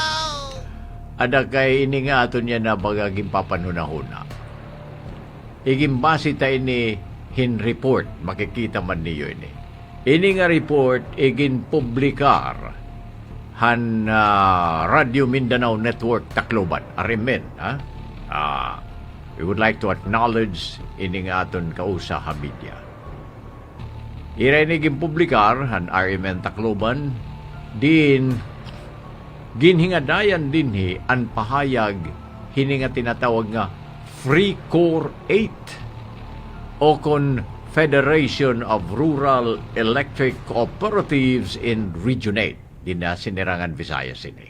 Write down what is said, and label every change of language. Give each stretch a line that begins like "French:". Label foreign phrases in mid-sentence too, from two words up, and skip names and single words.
Waray: Ada kay ini nga ato niya na bagaging papanunahuna. Igimbasi ta ini hin report, makikita man niyo ini. Ini nga report, igin publikar han Radio Mindanao Network Tacloban, Arimen, ha?
English: We would like to acknowledge
Waray: ini nga aton kausa ha media. Ireniging publikar han RMN Tacloban din ginhingadayan dinhi an pahayag hini nga tinatawag nga Free Core 8 o kon
English: Federation of Rural Electric Cooperatives in Region 8
Waray: din na sinirangan Visayas ini.